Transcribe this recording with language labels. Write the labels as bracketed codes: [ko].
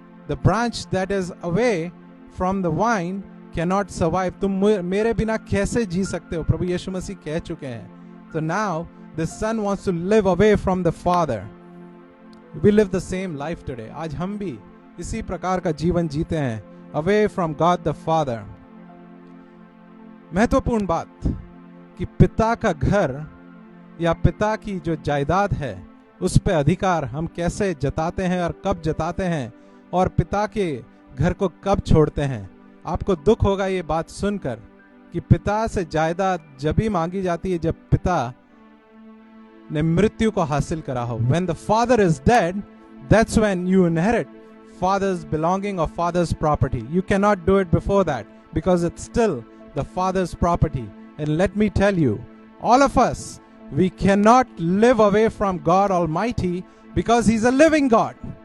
[en] The branch that is away from the vine cannot survive. [hi] तुम मेरे बिना कैसे जी सकते हो, प्रभु यीशु मसीह कह चुके हैं. [en] So now the son wants to live away from the father. We live the same life today. [hi] आज हम भी इसी प्रकार का जीवन जीते हैं, [en] away from God the Father. [hi] महत्वपूर्ण बात कि पिता का घर या पिता की जो जायदाद है, उस पे अधिकार हम कैसे जताते हैं और कब जताते हैं, और पिता के घर को कब छोड़ते हैं. आपको दुख होगा ये बात सुनकर कि पिता से जायदाद जब भी मांगी जाती है जब पिता ने मृत्यु को हासिल करा हो. [en] When the father is dead, that's when you inherit father's belonging or father's property. You cannot do it before that because it's still the father's property. And let me tell you, all of us, we cannot live away from God Almighty because He's a living God.